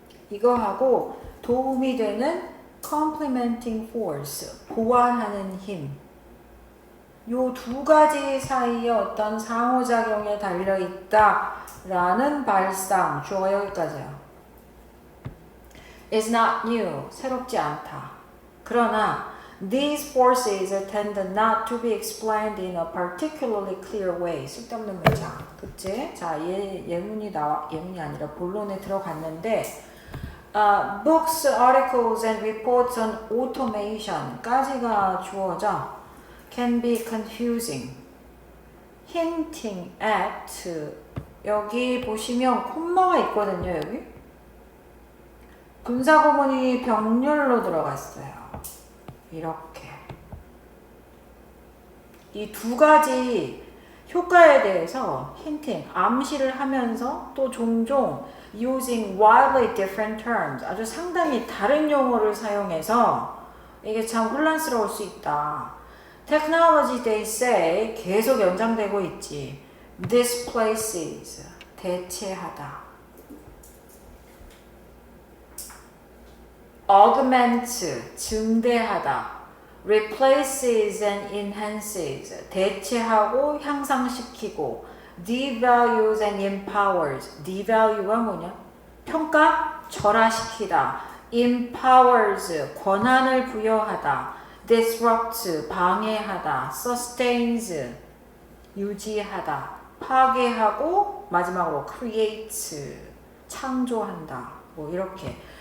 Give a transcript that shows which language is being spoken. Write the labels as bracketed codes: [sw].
[ko] 이거하고 도움이 되는 [en] complementing force, [ko] 보완하는 힘. 요 두 가지 사이에 어떤 상호작용에 달려있다라는 발상. 주어가 여기까지요. [en] is not new, [ko] 새롭지 않다. [en] 그러나 these forces tend not to be explained in a particularly clear way. [ko] 쓸데없는 문장. 그치? 자, 예문이 아니라 본론에 들어갔는데 [en] books, articles, and reports on automation [ko] 까지가 주어져. [en] Can be confusing. Hinting at. [ko] 여기 보시면 콤마가 있거든요, 여기. 분사구문이 병렬로 들어갔어요. 이렇게. 이 두 가지 효과에 대해서 힌팅, 암시를 하면서 또 종종 [en] using wildly different terms, [ko] 아주 상당히 다른 용어를 사용해서 이게 참 혼란스러울 수 있다. [en] Technology, they say, [ko] 계속 연장되고 있지. [en] Displaces, [ko] 대체하다. [en] Augment, [ko] 증대하다. [en] Replaces and enhances, [ko] 대체하고 향상시키고. [en] Devalues and empowers, [ko] devalue가 뭐냐? 평가, 절하시키다. [en] Empowers, [ko] 권한을 부여하다. [en] Disrupt, [ko] 방해하다. [en] Sustains, [ko] 유지하다. 파괴하고 마지막으로 [en] create, [ko] 창조한다. 뭐 이렇게.